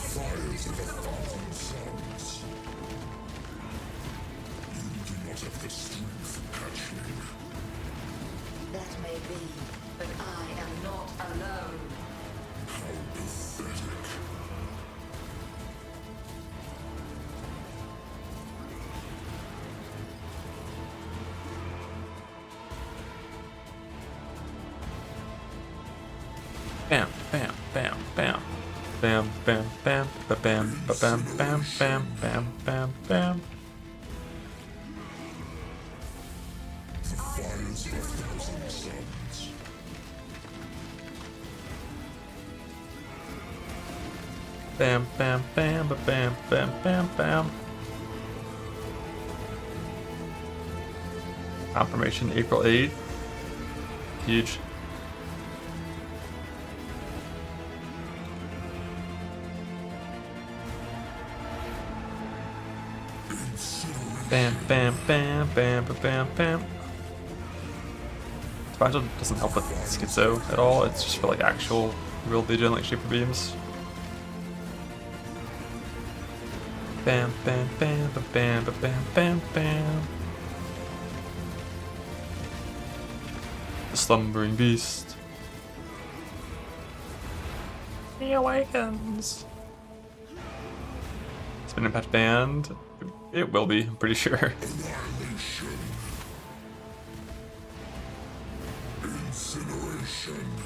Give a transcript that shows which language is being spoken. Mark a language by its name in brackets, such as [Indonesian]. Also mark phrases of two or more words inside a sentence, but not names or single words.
[English] fires of 1,000 suns. You do not have the strength, hatchling. That may be, but I am not alone. How pathetic. Bam, bam, bam, bam. Bam, bam, bam, ba bam, ba bam, bam, bam, bam, bam, bam. The fires of 1,000 suns. Bam, bam, bam, ba bam, bam, bam, bam. Confirmation April 8th. Huge. Bam, bam, bam, bam, ba bam, bam. Fragile doesn't help with schizo at all. It's just for like actual real Legion, like Shaper Beams. Bam, bam, bam, ba bam, ba bam, bam, bam. The slumbering beast. He awakens. It's been impact banned. It will be, I'm pretty sure. Annihilation. Incineration.